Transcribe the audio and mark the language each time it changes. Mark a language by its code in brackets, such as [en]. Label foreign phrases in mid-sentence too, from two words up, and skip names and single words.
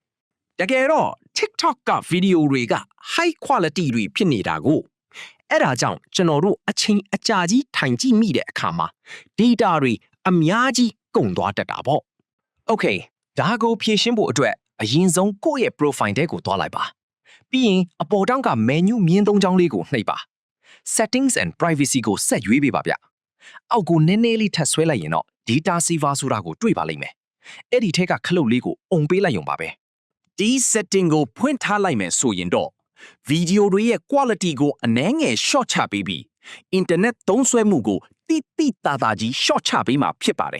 [my] တကယ်တော့ TikTok ကဗီဒီယိုတွေက [en] high quality [my] တွေဖြစ်နေတာကိုအဲ့ဒါကြောင့်ကျွန်တော်တို့အချိန်အကြာကြီးထိုင်ကြည့်မိတဲ့အခါမှာ data တွေအများကြီးကုန် သွားတတ်တာပေါ့ Okay ဒါကိုဖြည့်ရှင်းဖို့အတွက်အရင်ဆုံးကိုယ့်ရဲ့ profile ထဲကိုသွားလိုက်ပါပြီးရင်အပေါ်တောင်းက menu မြင်းသုံးချောင်းလေးကိုနှိပ်ပါ [en] settings and privacy [my] ကိုဆက်ရွေးပေးပါဗျအောက်ကိုနည်းနည်းလေးထပ်ဆွဲလိုက်ရင်တော့ [en] data saver [my] ဆိုတာကိုတွေ့ပါလိမ့်မယ်အဲ့ဒီထက်ကခလုတ်လေးကိုအုံပေးလိုက်ရုံပါပဲဒီ setting ကိုဖွင့်ထားလိုက်မယ်ဆိုရင်တော့ဗီဒီယိုတွေရဲ့ quality ကိုအနည်းငယ် short ချပေးပြီး internet သုံးစွဲမှုကိုတိတိတသာကြီး short ချပေးမှာဖြစ်ပါတယ်